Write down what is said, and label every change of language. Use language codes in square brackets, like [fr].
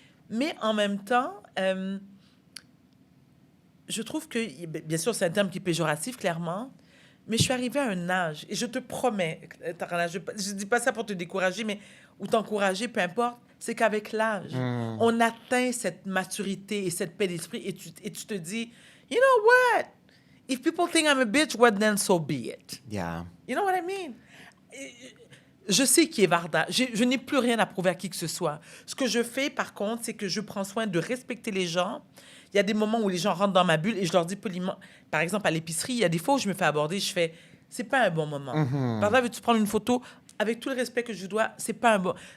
[fr] Mais en même temps, je trouve que, bien sûr, c'est un terme qui est péjoratif, clairement, mais je suis arrivée à un âge, et je te promets, Tarana, je ne dis pas ça pour te décourager, mais ou t'encourager, peu importe, c'est qu'avec l'âge, on atteint cette maturité et cette paix d'esprit, et tu te dis, [en] you know what? If people think I'm a bitch, what then so be it. Yeah. You know what I mean? [fr] Je sais qui est Varda. Je n'ai plus rien à prouver à qui que ce soit. Ce que je fais, par contre, c'est que je prends soin de respecter les gens. Il y a des moments où les gens rentrent dans ma bulle et je leur dis poliment. Par exemple, à l'épicerie, il y a des fois où je me fais aborder, je fais « c'est pas un bon moment. Varda, veux-tu prendre une photo? » Avec tout le respect que je dois, c'est pas un bon...